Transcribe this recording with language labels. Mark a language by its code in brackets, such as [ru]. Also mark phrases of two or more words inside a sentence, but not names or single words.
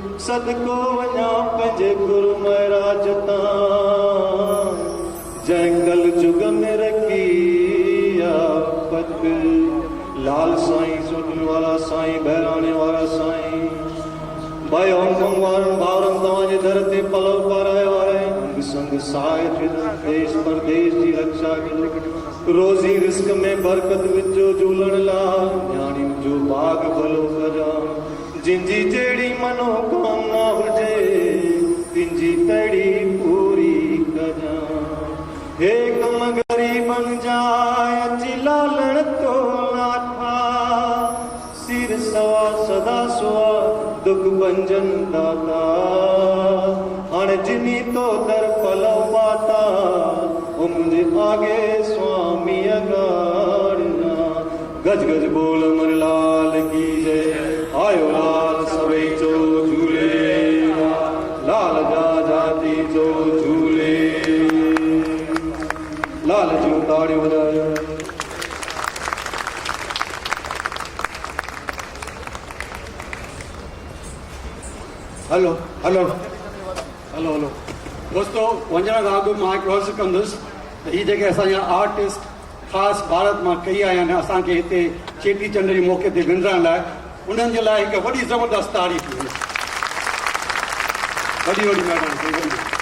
[sd] सदको वञा पंहिंजे गुरु महाराज तां जंगल जुग में रखी पग लाल साईं सोटल वाला साईं बहिराणे वारा साईं भाई होम वारनि भाउरनि तव्हांजे दर ते पलव पारायो आहे अंग संग साए देश परदेश जी रक्षा करो रोज़ी रिस्क में बरकत विझो झूलण लाइ न्याणियुनि जो बाग भलो कजां जिंजी जहिड़ी मनोकामना हुजे तिंजी तड़ी पूरी कजां हे कम गरीबन जाय अची लालण तो नाथा सिर सवा सदा सुआ दुख भंजन दाता हाणे जिनी तो दर पलव पाता मुझे आगे स्वामी अगाड़ना गज गज बोल अमर लाल की जय आयो लाल सवे चो झूले लाल जा जाती चो झूले लाल जो ताड़ी बजायो हलो हलो हलो हलो दोस्तों वञण खां अॻु मां हिकु अर्ज़ु कंदुसि त हीअ जेके असांजा आर्टिस्ट ख़ासि भारत मां कई आया आहिनि असांखे हिते चेटीचंड जे मौक़े ते विंदरण लाइ उन्हनि जे लाइ हिकु वॾी ज़बरदस्त तारीफ़ हुई वॾी वॾी महिरबानी